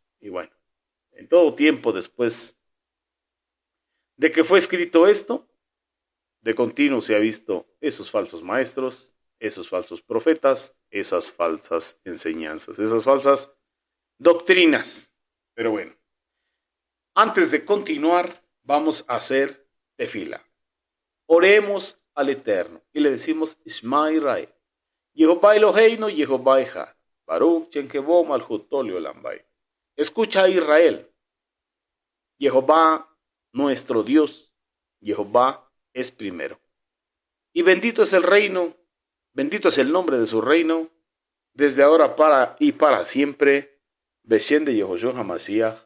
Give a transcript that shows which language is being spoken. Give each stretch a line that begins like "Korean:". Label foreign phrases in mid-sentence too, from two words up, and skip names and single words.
Spanish: Y bueno, en todo tiempo después de que fue escrito esto, de continuo se ha visto esos falsos maestros, esos falsos profetas, esas falsas enseñanzas, esas falsas doctrinas. Pero bueno, antes de continuar, vamos a hacer tefila. Oremos al Eterno y le decimos
Hebrew: שמע ישראל. יהוה אלהינו יהוה אחד ברוך שם כבוד מלכותו לעולם ועד.
Spanish: Escucha a Israel. Jehová, nuestro Dios, Jehová es primero. Y bendito es el reino, bendito es el nombre de su reino, desde ahora para siempre. Beshem de Yehoshua HaMashiach.